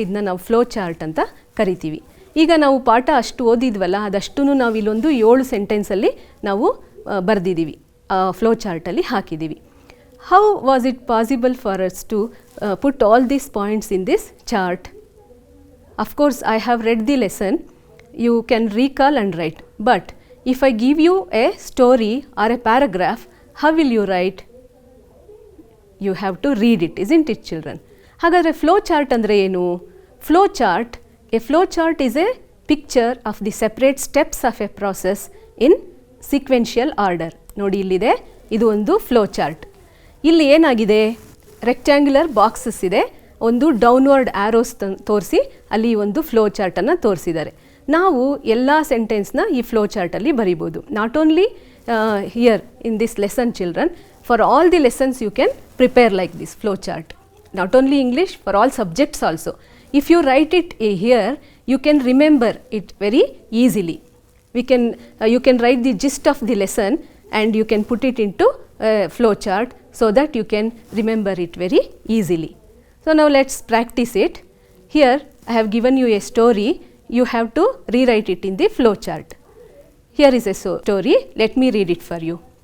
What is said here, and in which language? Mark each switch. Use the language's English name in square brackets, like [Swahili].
[Kannada] ಇದನ್ನ ನಾವು flow chart ಅಂತ ಕರಿತೀವಿ. ಈಗ ನಾವು ಪಾಠ ಅಷ್ಟು ಓದಿದ್ವಲ್ಲ, ಅದಷ್ಟೂ ನಾವು ಇಲ್ಲೊಂದು 7 ಸೆಂಟೆನ್ಸಲ್ಲಿ ನಾವು ಬರೆದಿದ್ದೀವಿ, ಫ್ಲೋ ಚಾರ್ಟಲ್ಲಿ ಹಾಕಿದ್ದೀವಿ. [English] How was it possible for us to put all these points in this chart? Of course I have read the lesson, you can recall and write, but if I give you a story or a paragraph, how will you write? You have to read it, isn't it children? [Kannada] ಹಾಗಾದರೆ flow chart ಅಂದರೆ ಏನು? [English] Flow chart, a flow chart is a picture of the separate steps of a process in sequential order. [Kannada] ನೋಡಿ ಇಲ್ಲಿದೆ, ಇದು ಒಂದು flow chart. ಇಲ್ಲಿ ಏನಾಗಿದೆ, rectangular boxes ಇದೆ, ಒಂದು ಡೌನ್ವರ್ಡ್ ಆ್ಯರೋಸ್ ತೋರಿಸಿ ಅಲ್ಲಿ ಒಂದು ಫ್ಲೋ ಚಾರ್ಟನ್ನು ತೋರಿಸಿದ್ದಾರೆ. ನಾವು ಎಲ್ಲ ಸೆಂಟೆನ್ಸ್ನ ಈ ಫ್ಲೋ ಚಾರ್ಟಲ್ಲಿ ಬರಿಬೋದು. [English] Not only here in this lesson children, for all the lessons you can prepare like this flow chart. Not only English, for all subjects also. If you write it here, you can remember it very easily. You can write the gist of the lesson and you can put it into a flow chart so that you can remember it very easily. So now let's practice it. Here I have given you a story. You have to rewrite it in the flow chart. Here is a story. Let me read it for you.